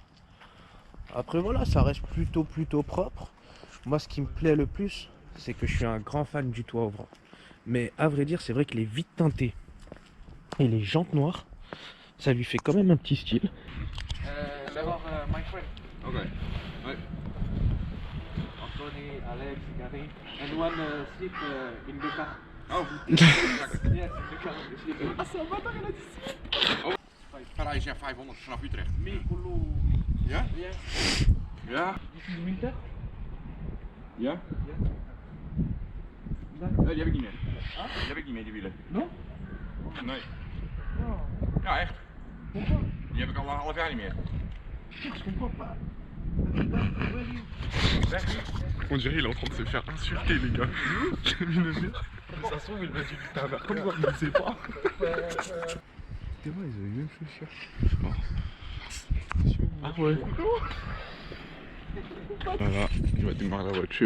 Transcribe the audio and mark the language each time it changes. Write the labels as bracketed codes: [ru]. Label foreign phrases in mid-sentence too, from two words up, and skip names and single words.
[fr] Après voilà, ça reste plutôt propre. Moi ce qui me plaît le plus, c'est que je suis un grand fan du toit ouvrant. Mais à vrai dire, c'est vrai que les vitres teintées et les jantes noires, ça lui fait quand même un petit style. D'abord, [en] my friend. [fr] Ok. Ouais. [en] Anthony, Alex, Gary, and one sleep in the car. Oh. Yes, in the car. [nl] Parijs, ja, 500 vanaf Utrecht. [en] Me, Kulu. [nl] Ja? [en] Yeah. [nl] Ja? [en] This is winter? [nl] Ja? Nee, die heb ik niet meer. Die heb ik niet meer, die wielen. [fr] Non? [nl] Nee. Oh. Ja, echt. [fr] Pourquoi? [nl] Die heb ik al een half jaar niet meer. [fr] Je comprends pas. On dirait il est en train de se faire insulter les gars. J'ai mis le mur. Ça se trouve il va dire putain mais comme ça il ne sait pas. C'est vrai ils ont les mêmes chaussures. Ah ouais. Voilà, il va démarrer la voiture.